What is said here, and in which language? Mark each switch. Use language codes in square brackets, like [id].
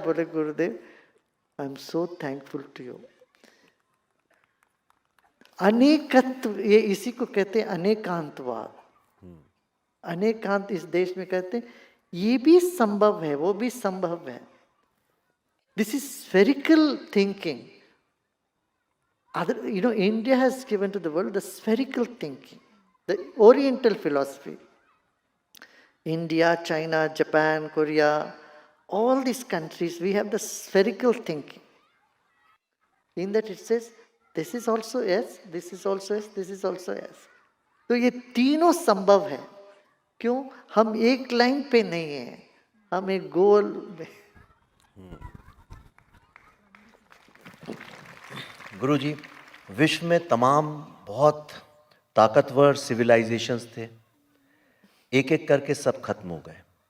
[en] बोले, Gurudev, I am so thankful to you. [hi] अनेकत्व, ये इसी को कहते हैं अनेकांतवाद. अनेकांत इस देश में कहते हैं ये भी संभव है, वो भी संभव है. [en] This is spherical thinking. India has given to the world the spherical thinking, the Oriental philosophy. India, China, Japan, Korea, all these countries, we have the spherical thinking. In that it says, this is also yes, this is also yes, this is also yes. [hi] तो ये तीनों संभव है. क्यों? हम एक line पे नहीं है, हम एक गोल में. गुरुजी, विश्व में तमाम बहुत ताकतवर सिविलाइजेशंस थे, एक एक करके सब खत्म हो गए.